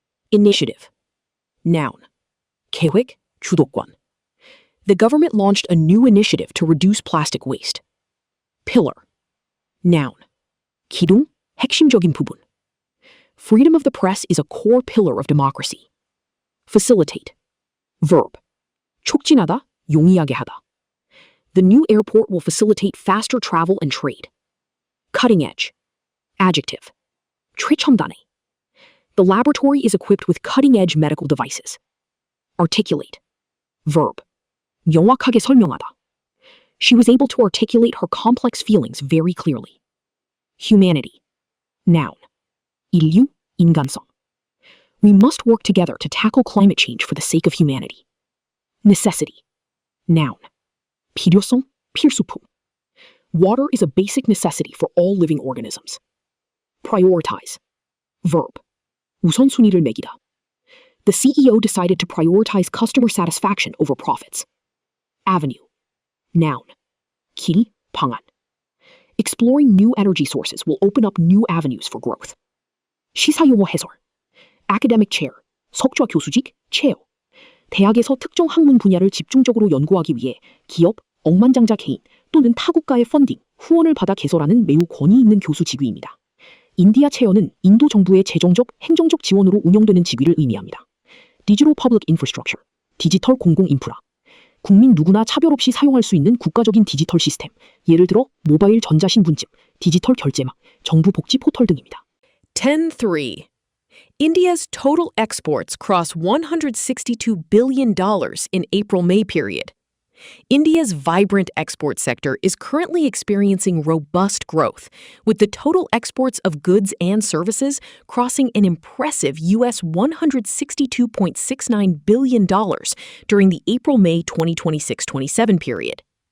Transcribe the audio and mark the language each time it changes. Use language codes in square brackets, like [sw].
[en] Initiative. Noun. [ko] 계획, 주도권. [en] The government launched a new initiative to reduce plastic waste. Pillar. Noun. [ko] 기둥, 핵심적인 부분. [en] Freedom of the press is a core pillar of democracy. Facilitate. Verb. [ko] 촉진하다, 용이하게 하다. [en] The new airport will facilitate faster travel and trade. Cutting edge. Adjective. [ko] 최첨단의. [en] The laboratory is equipped with cutting-edge medical devices. Articulate. Verb. [ko] 명확하게 설명하다. [en] She was able to articulate her complex feelings very clearly. Humanity. Noun. [ko] 인류, 인간성. [en] We must work together to tackle climate change for the sake of humanity. Necessity. Noun. [ko] 필요성, 필수품. [en] Water is a basic necessity for all living organisms. Prioritize. Verb. [ko] 우선순위를 매기다. [en] The CEO decided to prioritize customer satisfaction over profits. Avenue. Noun. [ko] 길, 방안. [en] Exploring new energy sources will open up new avenues for growth. [ko] 시사용어 해설. [en] Academic chair, [ko] 석좌 교수직, [en] chair. [ko] 대학에서 특정 학문 분야를 집중적으로 연구하기 위해 기업, 억만장자 개인 또는 타국가의 펀딩, 후원을 받아 개설하는 매우 권위 있는 교수 직위입니다. 인디아 체어는 인도 정부의 재정적, 행정적 지원으로 운영되는 직위를 의미합니다. [en] Digital Public Infrastructure, [ko] 디지털 공공 인프라. 국민 누구나 차별 없이 사용할 수 있는 국가적인 디지털 시스템, 예를 들어 모바일 전자신분증, 디지털 결제망, 정부 복지 포털 등입니다. [en] 10-3. India's total exports crossed $162 billion in April-May period. India's vibrant export sector is currently experiencing robust growth, with the total exports of goods and services crossing an impressive US $162.69 billion during the April-May 2026-27 period.